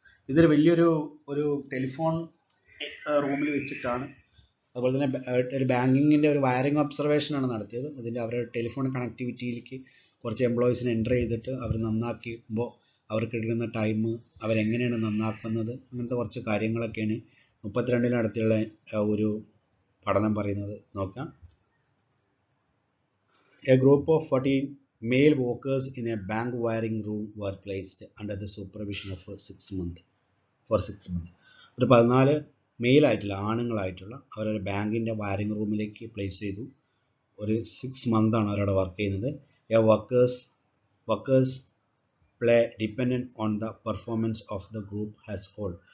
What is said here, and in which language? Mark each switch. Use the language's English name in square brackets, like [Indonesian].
[Malayalam] ഇതൊരു വലിയൊരു ടെലിഫോൺ റൂമിൽ വെച്ചിട്ടാണ്, അതുപോലെ തന്നെ ഒരു ബാങ്കിങ്ങിൻ്റെ ഒരു വയറിംഗ് ഒബ്സർവേഷനാണ് നടത്തിയത്. അതിൻ്റെ അവരുടെ ടെലിഫോൺ കണക്ടിവിറ്റിയിലേക്ക് കുറച്ച് എംപ്ലോയീസിനെ എൻ്റർ ചെയ്തിട്ട് അവർ നന്നാക്കുമ്പോൾ അവർക്ക് എടുക്കുന്ന ടൈം, അവരെങ്ങനെയാണ് നന്നാക്കുന്നത്, അങ്ങനത്തെ കുറച്ച് കാര്യങ്ങളൊക്കെയാണ് 32 നടത്തിയുള്ള ഒരു പഠനം പറയുന്നത്. നോക്കാം. [English] A group of 14 male workers in a bank wiring room were placed under the supervision of 6 months. [Malayalam] ഒരു 14 മെയിലായിട്ടുള്ള ആണുങ്ങളായിട്ടുള്ള അവരൊരു ബാങ്കിൻ്റെ വയറിംഗ് റൂമിലേക്ക് പ്ലേസ് ചെയ്തു. ഒരു 6 months അവരവിടെ വർക്ക് ചെയ്യുന്നത്. [English] A workers play dependent on the performance of the group has whole.